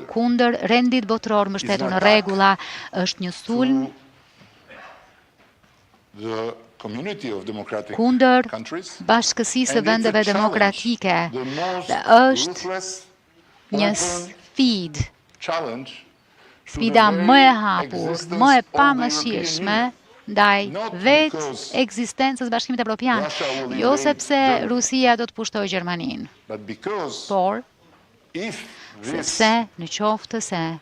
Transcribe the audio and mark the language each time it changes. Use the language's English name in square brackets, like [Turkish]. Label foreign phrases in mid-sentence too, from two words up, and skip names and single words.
[Albanian] Kundër rendit botror mbështetur në rregulla, është një sulm [English] The community of democratic [Albanian] kundër [English] countries, [Albanian] bashkësisë së vendeve demokratike dhe është një sfida më e hapur, më e pamëshirshme ndaj vetë ekzistencës Bashkimit Evropian, jo sepse Rusia do të pushtojë Gjermaninë, por sepse në qoftë se